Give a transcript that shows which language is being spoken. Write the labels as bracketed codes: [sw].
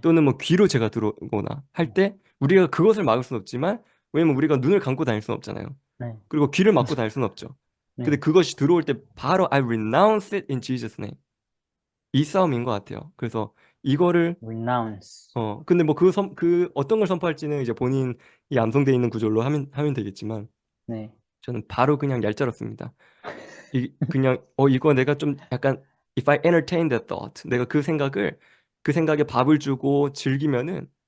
[ko] 또는 뭐 귀로 죄가 들어오거나 할 때 우리가 그것을 막을 수는 없지만 왜냐면 우리가 눈을 감고 다닐 수는 없잖아요. 네, 그리고 귀를 막고 다닐 수는 없죠. 근데 네, 그것이 들어올 때 바로 [en] I renounce it in Jesus' name. [ko] 이 싸움인 것 같아요. 그래서 이거를 [en] renounce. [ko] 근데 뭐 그 어떤 걸 선포할지는 이제 본인이 암송돼 있는 구절로 하면 되겠지만 네, 저는 바로 그냥 얄짤없습니다. 그냥 이거 내가 좀 약간 [en] if I entertain that thought [ko] 내가 그 생각에 밥을 주고 즐기면은